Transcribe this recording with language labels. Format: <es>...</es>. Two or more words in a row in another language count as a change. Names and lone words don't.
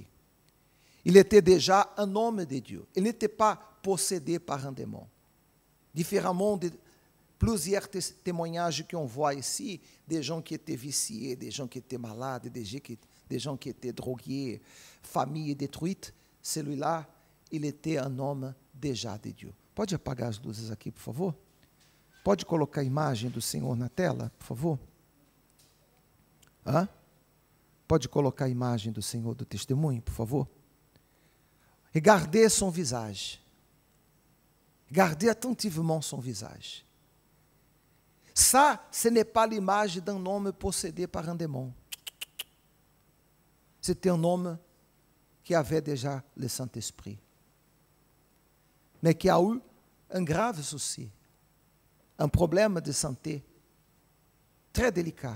<fr>Il était déjà un homme de Dieu. Il n'était pas possédé par un démon. Différemment de plusieurs témoignages qu'on voit ici, des gens qui étaient viciés, des gens qui étaient malades, des gens qui étaient drogués, famille détruite. Celui-là, il était un homme déjà de Dieu.</fr> <pt>Pode apagar as luzes aqui, por favor? Pode colocar a imagem do Senhor na tela, por favor? Pode colocar a imagem do Senhor do testemunho, por favor?</pt> <fr>Regardez son visage. Regardez attentivement son visage. Ça, ce n'est pas l'image d'un homme possédé par un démon. C'était un homme qui avait déjà le Saint-Esprit, mais qui a eu un grave souci, un problème de santé très délicat.</fr>